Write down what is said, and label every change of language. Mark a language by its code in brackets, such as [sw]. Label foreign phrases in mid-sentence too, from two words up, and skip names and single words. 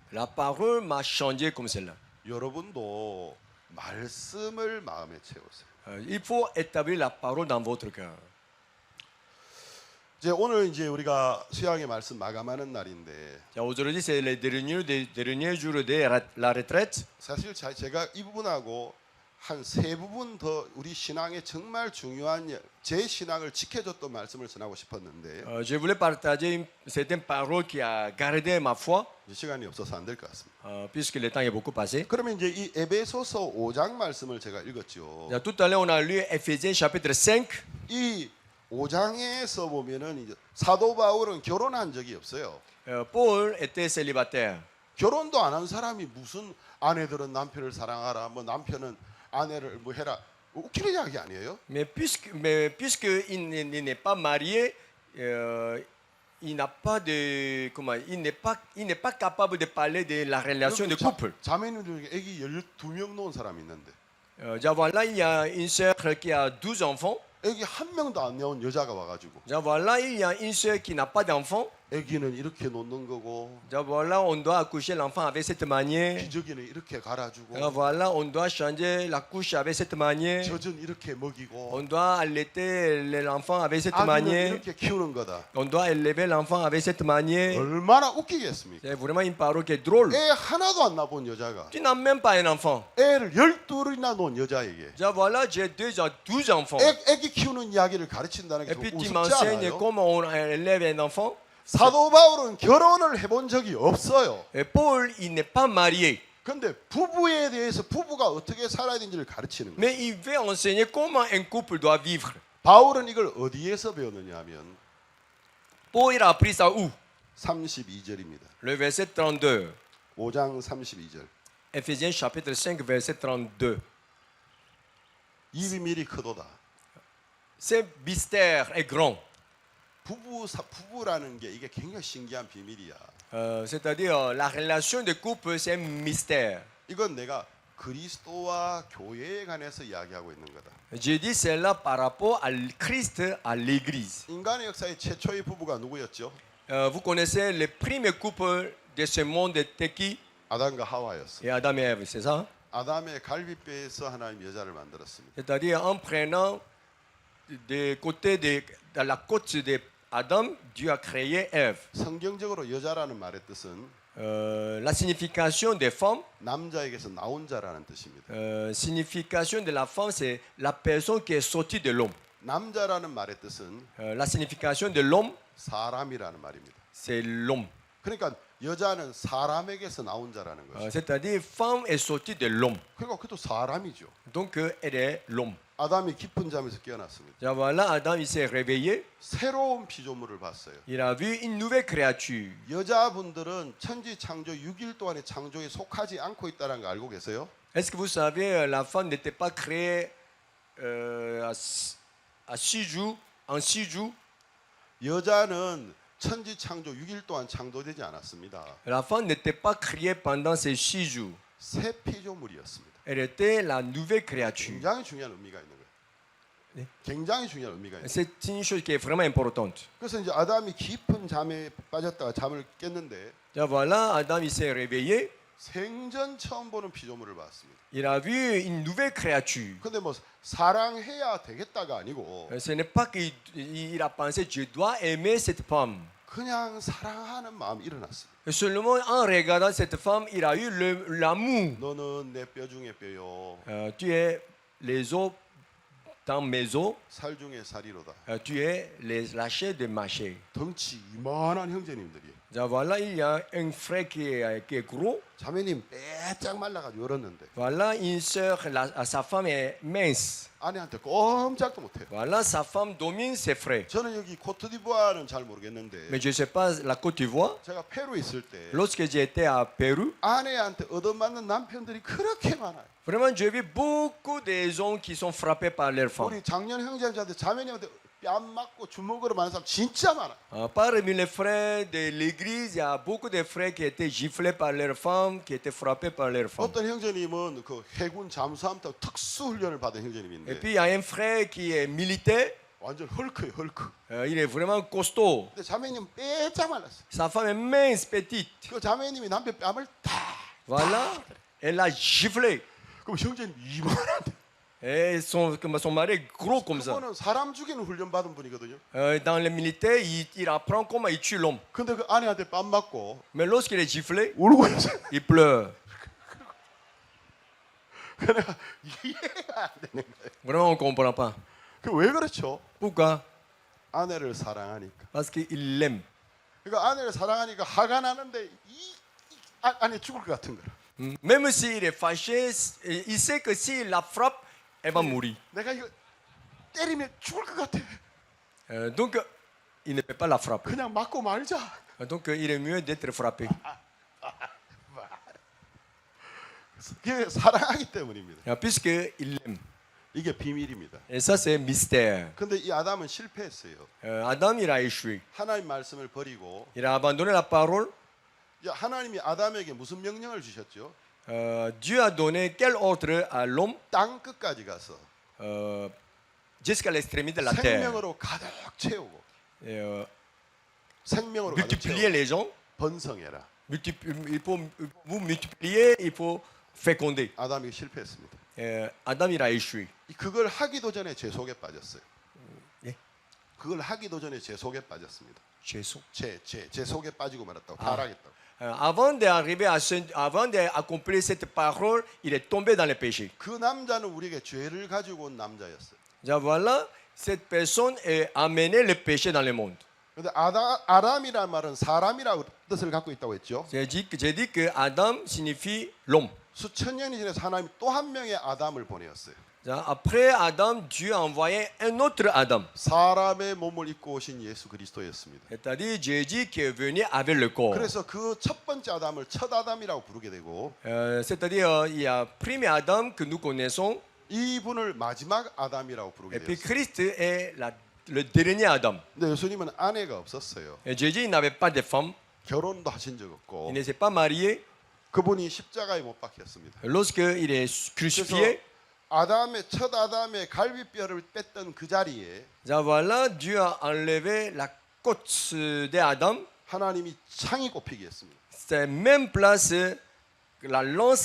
[fr] la parole m'a changé comme cela. [ko] 여러분도 말씀을 마음에 채우세요. [fr] Il faut établir la parole dans votre cœur. [ko] 오늘 우리가 수양의 말씀 마감하는 날인데 [fr] Aujourd'hui, c'est les derniers jours de la retraite. [ko] 사실 제가 이 부분하고 한 세 부분 더 우리 신앙에 정말 중요한 제 신앙을 지켜줬던 말씀을 전하고 싶었는데 [fr] Je voulais partager certaines paroles qui a gardé ma foi, [ko] 시간이 없어서 안 될 것 같습니다. [fr] puisque le temps est beaucoup passé. [ko] 그러면 이 에베소서 5장 말씀을 제가 읽었죠. [fr] Tout à l'heure, on a lu Ephésiens chapitre 5. [ko] 이 5장에서 보면은 이제 사도 바울은 결혼한 적이 없어요. [fr] Paul était célibataire. [ko] 결혼도 안 한 사람이 무슨 아내들은 남편을 사랑하라, 뭐 남편은 아내를 뭐 해라, 웃기는 이야기 아니에요? [fr] Mais puisque il n'est pas marié, il n'a pas de il n'est pas capable de parler de la relation de couple. [ko] 자매님 중에 아기 12명 놓은 사람이 있는데 [fr] Voilà, il y a une sœur qui a 12 enfants. [ko] 아기 한 명도 안 낳은 여자가 와가지고 [fr] Voilà, il y a une sœur qui n'a pas d'enfant. [ko] 아기는 이렇게 놓는 거고 [fr] Voilà, on doit accoucher l'enfant avec cette manière. [ko] 기저귀는 이렇게 갈아주고 [fr] Voilà, on doit changer la couche avec cette manière. [ko] 젖은 이렇게 먹이고 [fr] On doit allaiter l'enfant avec cette [ko] 아기는 [fr] manière. [ko] 이렇게 키우는 거다. [fr] On doit élever l'enfant avec cette manière. [ko] 얼마나 웃기겠습니까? [fr] C'est vraiment une parole qui est drôle. [ko] 애 하나도 안 낳은 여자가 [fr] Tu n'as même pas un enfant. [ko] 애를 12이나 놓은 여자에게 [fr] Voilà, j'ai 12 enfants. [ko] 애기 키우는 이야기를 가르친다는 게 [fr] Et puis tu [ko] 우습지 [fr] m'enseignes [ko] 않아요? [fr] comment on élève un enfant. [ko] 사도 바울은 결혼을 해본 적이 없어요. [fr] Et Paul, il n'est pas marié. [ko] 근데 부부에 대해서 부부가 어떻게 살아야 되는지를 가르치는 거예요. [fr] Mais il veut enseigner comment un couple doit vivre. [ko] 바울은 이걸 어디에서 배웠느냐 하면 [fr] Paul, il a appris ça où? [ko] 32절입니다. [fr] Le verset 32. [ko] 5장 32절. [fr] Ephésiens chapitre 5, verset 32. [ko] 이 비밀이 크도다. [fr] Ce mystère est grand. [ko] 부부라는 게 이게 굉장히 신기한 비밀이야. [fr] C'est-à-dire, la relation de couple, c'est un mystère. [ko] 이건 내가 그리스도와 교회에 관해서 이야기하고 있는 거다. [fr] J'ai dit cela par rapport à Christ, à l'Église. [ko] 인간의 역사의 최초의 부부가 누구였죠? [fr] Vous connaissez le premier couple de ce monde était qui? [ko] 아담과 하와였어. [fr] Et Adam et Ève, c'est ça? [ko] 아담의 갈비뼈에서 하나님 여자를 만들었습니다. [fr] C'est-à-dire, en prenant dans la côte d'Adam, Dieu a créé Ève. [ko] 성경적으로 여자라는 말의 뜻은 [fr] La signification des femmes, [ko] 남자에게서 나온 자라는 뜻입니다. [fr] signification de la femme, c'est la personne qui est sortie de l'homme. [ko] 남자라는 말의 뜻은 [fr] La signification de l'homme, [ko] 사람이라는 말입니다. [fr] c'est l'homme. [ko] 그러니까 여자는 사람에게서 나온 자라는 것이죠. [fr] C'est-à-dire, femme est sortie de l'homme. [ko] 그러니까 그것도 사람이죠. [fr] Donc, elle est l'homme. [ko] 아담이 깊은 잠에서 깨어났습니다. [fr] Et voilà, Adam, il s'est réveillé. [ko] 새로운 피조물을 봤어요. [fr] Il a vu une nouvelle créature. [ko] 여자분들은 천지 창조 6일 동안의 창조에 속하지 않고 있다는 거 알고 계세요? [fr] Est-ce que vous savez, la femme n'était pas créée à 6 jours, en 6 jours. [ko] 여자는 천지 창조 6일 동안 창조되지 않았습니다. [fr] La femme n'était pas créée pendant ces 6 jours. [ko] 새 피조물이었습니다. [fr] Elle était la nouvelle créature. [ko] 굉장히 중요한 의미가 있는 거예요. 네. 굉장히 중요한 의미가 있어요. [fr] C'est une chose qui est vraiment importante. [ko] 그래서 이제 아담이 깊은 잠에 빠졌다가 잠을 깼는데 [fr] Et voilà, Adam, il s'est réveillé. [ko] 생전 처음 보는 피조물을 봤습니다. [fr] Il a vu une nouvelle créature. [ko] 근데 뭐 사랑해야 되겠다가 아니고 [fr] Ce n'est pas qu'il a pensé, je dois aimer cette femme. [ko] 그냥 사랑하는 마음이 일어났어요. [fr] Seulement en regardant cette femme, il a eu l'amour. [ko] 너는 내 뼈 중에 뼈요, [fr] Tu es les os dans mes os. [ko] 살 중에 살이로다. [fr] Tu es la chair de ma chair. [ko] 덩치 이만한 형제님들이 [fr] Et voilà, il y a un frère qui est gros. [ko] 자매님 빼짝 말라가지고 열었는데 [fr] Voilà, une sœur, sa femme est mince. [ko] 아내한테 꼼짝도 못해요. [fr] Voilà, sa femme domine ses frères. [ko] 저는 여기 코트디부아는 잘 모르겠는데 [fr] Mais je ne sais pas, la Côte d'Ivoire, [ko] 제가 페루에 있을 때 [fr] lorsque j'étais à Pérou, [ko] 아내한테 얻어맞는 남편들이 그렇게 많아요. [fr] vraiment, j'ai vu beaucoup des hommes qui sont frappés par leurs femmes. [ko] 우리 작년 형제한테 자매님한테 뺨 맞고 주먹으로 맞는 사람 진짜 많아요. [fr] Parmi les frères de l'église, il y a beaucoup de frères qui étaient giflés par leurs femmes, qui étaient frappés par leurs femmes. [ko] 어떤 형제님은 그 해군 잠수함 타고 특수 훈련을 받은 [fr] Et [ko] 형제님인데 [fr] puis, il y a un frère qui est militaire. [ko] 완전 헐크예요, 헐크. [fr] Il est vraiment costaud. [ko] 근데 자매님 빼짝 말랐어요. [fr] Sa femme est mince, petite. [ko] 그 자매님이 남편 뺨을 다. [fr] Voilà, elle a giflé. [ko] 그럼 형제님 이만한데. [fr] Et son mari est gros comme ça. [ko] 그거는 사람 죽이는 훈련 받은 분이거든요. [fr] Dans le militaire, il apprend comment il tue l'homme. [ko] 근데 그 아내한테 뺨 맞고 [fr] Mais lorsqu'il est giflé, [ko] 울고 있어요. [fr] il pleure. [ko] 그러니까 이해가 안 되는 거예요. [fr] Vraiment, on ne comprend pas. [ko] 그 왜 그렇죠? [fr] Pourquoi? [ko] 아내를 사랑하니까. [fr] Parce qu'il l'aime. [ko] 그러니까 아내를 사랑하니까 화가 나는데 아내 죽을 것 같은 거라. [fr] Même s'il est fâché, il sait que s'il la frappe, elle va mourir. [ko] 내가 이거 때리면 죽을 것 같아. [fr] Donc, il ne peut pas la frapper. [ko] 그냥 맞고 말자. [fr] Donc, il est mieux d'être frappé. [ko] 그게 사랑하기 때문입니다. [fr] Puisqu'il l'aime. [ko] 이게 비밀입니다. [fr] Et ça, c'est mystère. [ko] 근데 이 아담은 실패했어요. [fr] Adam, il a échoué. [ko] 하나님 말씀을 버리고 [fr] Il a abandonné la parole. [ko] 이제 하나님이 아담에게 무슨 명령을 주셨죠? [fr] Dieu a donné quel ordre à l'homme [ko] 땅 끝까지 가서 [fr] jusqu'à l'extrémité de la terre. [ko] 생명으로 가득 채우고 [fr] Et, [ko] 생명으로 가득 [fr] multiplier [ko] 채우고 [fr] les gens. [ko] 번성해라. [fr] Il faut vous multiplier, il faut féconder. [ko] 아담이 실패했습니다. [fr] Adam, il a échoué. [ko] 그걸 하기도 전에 제 속에 빠졌어요. 예? 그걸 하기도 전에 제 속에 빠졌습니다. Jésus. 제 속에 빠지고 말았다고 타락했다고. [fr] Avant avant d'accomplir cette parole, il est tombé dans le péché. [ko] 그 남자는 우리에게 죄를 가지고 온 남자였어요. [fr] Donc voilà, cette personne a amené le péché dans le monde. [ko] 근데 아담이라는 말은 사람이라고 뜻을 갖고 있다고 했죠. [fr] J'ai dit que Adam signifie l'homme. [ko] 수천 년이 지나서 하나님이 또 한 명의 아담을 보내었어요. [fr] Après Adam, Dieu a envoyé un autre Adam. [ko] 사람의 몸을 입고 오신 예수 그리스도였습니다. [fr] C'est-à-dire Jésus qui est venu avec le corps. [ko] 그래서 그 첫 번째 아담을 첫 아담이라고 부르게 되고 [fr] C'est-à-dire il y a premier Adam que nous connaissons [ko] 이분을 마지막 아담이라고 부르게 [fr] et puis [ko] 되었어요. [fr] Christ est le dernier Adam. [ko] 근데 예수님은 아내가 없었어요. [fr] Et Jésus il n'avait pas de femme, [ko] 결혼도 하신 적 없고 [fr] il ne s'est pas marié. [ko] 그분이 십자가에 못 박혔습니다. [fr] Lorsque il est crucifié, [ko] 첫 아담의 갈비뼈를 뺐던 그 자리에 [fr] voilà, Dieu a enlevé la côte d'Adam. [ko] 하나님이 창이 꼽히게 했습니다. [fr] C'est même place la lance